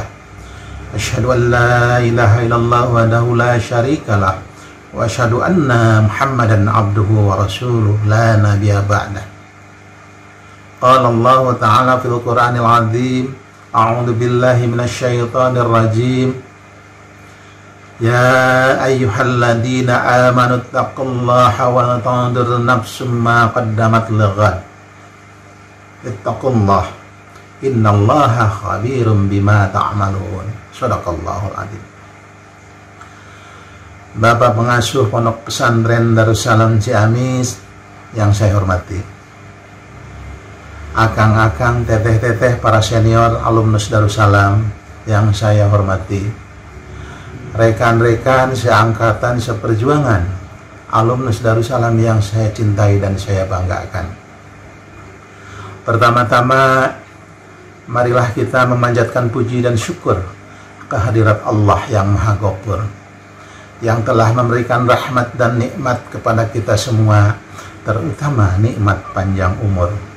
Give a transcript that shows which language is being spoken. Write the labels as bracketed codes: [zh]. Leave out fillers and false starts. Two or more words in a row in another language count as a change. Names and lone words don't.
[ar] أشهد أن لا إله إلا الله وحده لا شريك له وأشهد أن محمدا عبده ورسوله لا نبي بعده. قال الله تعالى في القرآن العظيم، أعوذ بالله من الشيطان الرجيم. يا أيها الذين آمنوا اتقوا الله ولتنظر نفس ما قدمت لغد. اتقوا الله إن الله خبير بما تعملون. صدق الله العظيم. [id] Bapak pengasuh Pondok Pesantren Darussalam Ciamis yang saya hormati, akang-akang, teteh-teteh, para senior alumnus Darussalam yang saya hormati, rekan-rekan seangkatan seperjuangan alumnus Darussalam yang saya cintai dan saya banggakan. Pertama-tama, marilah kita memanjatkan puji dan syukur kehadirat Allah yang Maha Ghafur, yang telah memberikan rahmat dan nikmat kepada kita semua, terutama nikmat panjang umur.